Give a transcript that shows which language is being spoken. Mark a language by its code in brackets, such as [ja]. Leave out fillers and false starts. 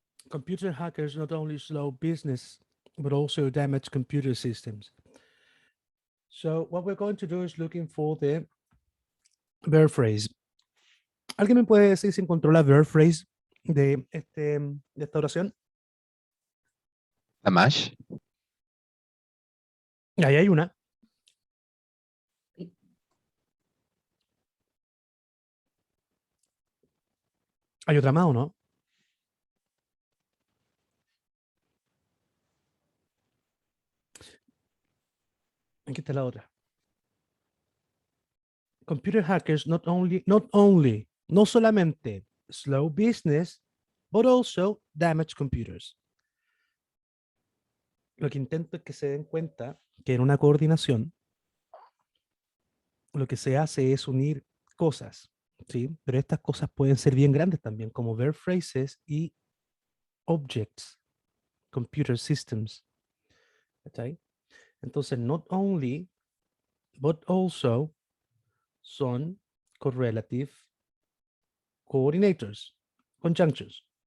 [en] Computer hackers not only slow business, but also damage computer systems. So what we're going to do is looking for the verb phrase. [es] ¿Alguien me puede decir si encontró la verb phrase de esta oración? La mash. Ahí hay una. Hay otra más, ¿o no? Aquí está la otra. [en] Computer hackers not only, [es] no solamente [en] slow business, but also damage computers. [es] Lo que intento es que se den cuenta que en una coordinación lo que se hace es unir cosas, ¿sí? Pero estas cosas pueden ser bien grandes también, como verb phrases y objects, computer systems. ¿Okay? Entonces, not only, but also son correlative coordinators, conjunctions.